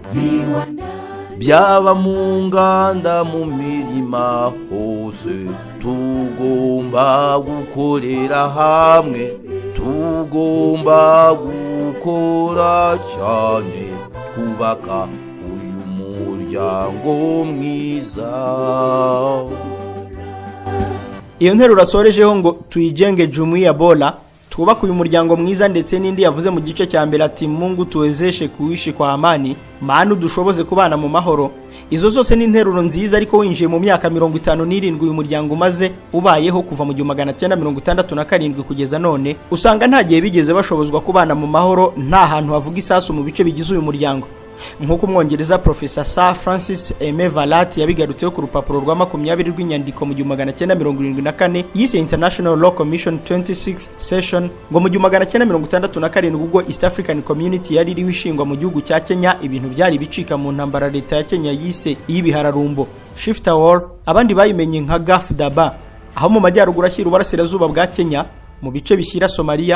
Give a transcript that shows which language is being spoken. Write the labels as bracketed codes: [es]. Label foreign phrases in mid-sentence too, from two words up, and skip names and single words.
[rw] byaba mu nganda, mu mirima hose, tugomba gukorera hamwe, tugomba gukora cyane, kubaka uyu muryango mwiza. Iyo nteruro asorejeho ngo [sw] tuyijenge Jumuiya Bora, [rw] twubaka uyu muryango mwiza, ndetse n'indi yavuze mu gice cya mbere ati [sw] Mungu tuwezeshe kuishi kwa amani, [rw] Mana dushoboze kubana mu mahoro. Izo zose ni interuro nziza, ariko winjiye mu myaka 57 uyu muryango umaze ubayeho kuva mu 1967 kugeza none, usanga nta gihe bigeze bashobozwa kubana mu mahoro, nta hantu havuga isasu mu bice bigize uyu muryango. Nk'uko umwongereza Professor Sir Francis Aime Valat yabigarutseho ku rupapuro rwa 20 rw'inyandiko mu 1974 yise International Law Commission 26th Session, ngo mu 1967 ubwo East African Community yari iriho ishingwa mu gihugu cya Kenya, ibintu byari bicika mu ntambara leta ya Kenya yise y'ibihararumbo Shifta War, abandi bayimenye nka Gaf Daba, aho mu majyaruguru ashyira uburasirazuba bwa Kenya mu bice bishyira Somalia.